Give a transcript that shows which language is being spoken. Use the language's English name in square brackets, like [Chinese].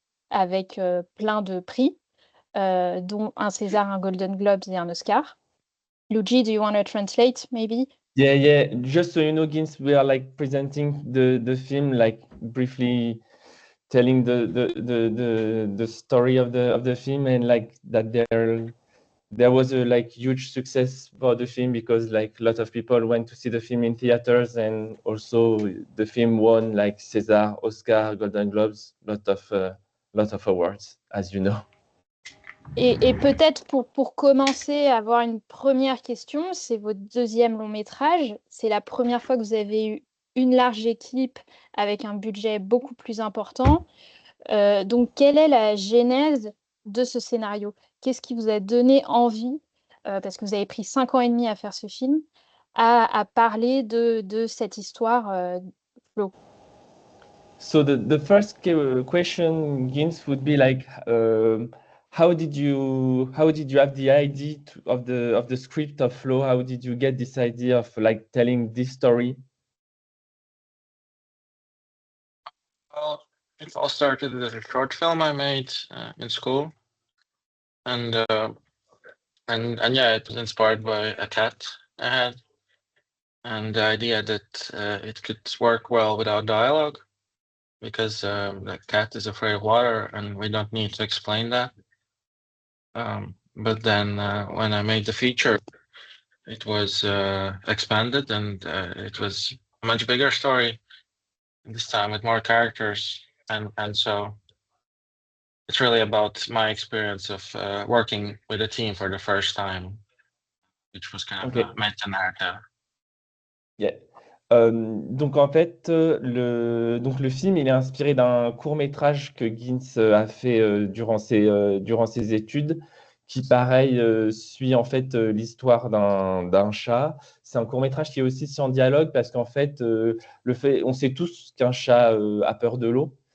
[French] avec plein de prix, dont un César, un Golden Globes et un Oscar. [English] Luigi, do you want to translate, maybe? Yeah, yeah. Just so you know, Gints, we are like presenting the film, like briefly telling the story of the film, and like that there was a like huge success for the film because like a lot of people went to see the film in theaters, and also the film won like César, Oscar, Golden Globes, lot of awards, as you know. [French] Et peut-être pour commencer à avoir une première question, c'est votre deuxième long métrage. C'est la première fois que vous avez eu une large équipe avec un budget beaucoup plus important. Donc, quelle est la genèse de ce scénario? Qu'est-ce qui vous a donné envie, parce que vous avez pris 5 ans et demi à faire ce film, à parler de cette histoire, Flo? [English] So the first question, Gins, would be like, how did you have the idea of the script of Flow? How did you get this idea of like telling this story? Well, it all started with a short film I made in school, and yeah, it was inspired by a cat I had, and the idea that it could work well without dialogue, because the cat is afraid of water, and we don't need to explain that. But then when I made the feature, it was expanded, and it was a much bigger story this time with more characters, and so it's really about my experience of working with a team for the first time, which was kind of Okay. a meta-narrative. Yeah. [French] Donc en fait, le film, il est inspiré d'un court-métrage que Gins a fait durant ses études, qui pareil suit en fait l'histoire d'un chat. C'est un court-métrage qui est aussi sans dialogue parce qu'en fait, on sait tous qu'un chat a peur de l'eau.